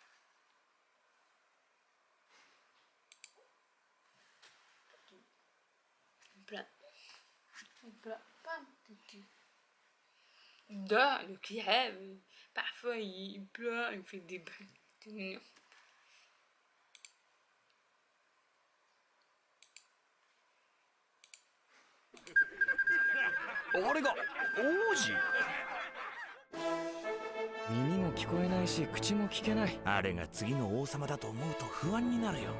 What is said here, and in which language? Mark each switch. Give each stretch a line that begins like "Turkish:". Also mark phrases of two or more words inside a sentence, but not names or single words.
French: Plein. Plein. Pas un petit. Le qui rêve. Parfois, il pleure, il fait des bruits. C'est mignon.
Japanese: あれが王子。耳も聞こえないし口も聞けない。あれが次の王様だと思うと不安になるよ。